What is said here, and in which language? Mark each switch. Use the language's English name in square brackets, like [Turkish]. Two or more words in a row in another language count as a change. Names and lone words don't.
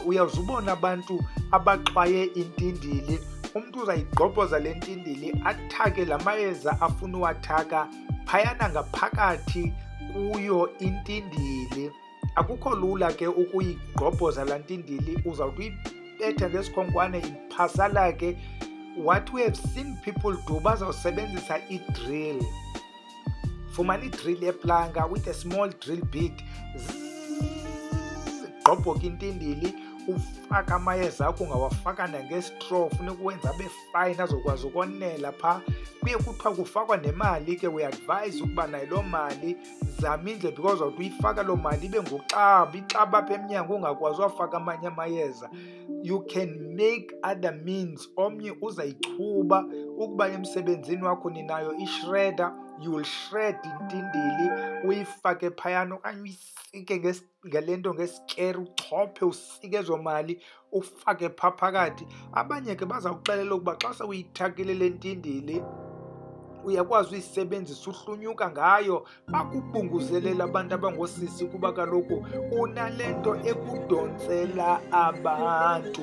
[Xhosa] Uyazubona abantu abaxwaye intindili, umntu uzayigqobhoza le ntindili athake la mayeza afuna uwathaka phayana ngaphakathi kuyo intindili. Akukho lula ke ukuyigqobhoza la ntindili, uzawuthi uyibetha ngesikhonkwane iphasala ke. [English] What we have seen people do, [Xhosa] bazawusebenzisa i-drill. Fumana i-drill yeplanga [English] with a small drill bit, [Xhosa] gqobhoka intindili, ufaka amayeza akho, ungawafaka nangestraw, funeka uwenza abe fine azokwazi ukonela phaa. Kuye kuthiwa kufakwa nemali ke, [English] we advise [Xhosa] ukuba nayo loo mali zama indlela, because uzawuthi uyifaka loo mali ibe nguxaba, ixaba apha emnyango ungakwazi uwafaka amanye amayeza. [English] You can make other means. [Xhosa] Omnye uzayichuba ukuba emsebenzini wakho ninayo ishredder, [English] you will shred [Xhosa] intindili uyifake phayana, okanye uyisike ngale nto ngesikere, uchophe usike ezo mali ufake phaa phakathi. Abanye ke bazawuxelela ukuba xa sewuyithakile le ntindili uyakwazi uyisebenzisa, uhlunyuka ngayo, bakubunguzelela abantu abangoosisi kuba kaloku unale nto ekudontsela abantu.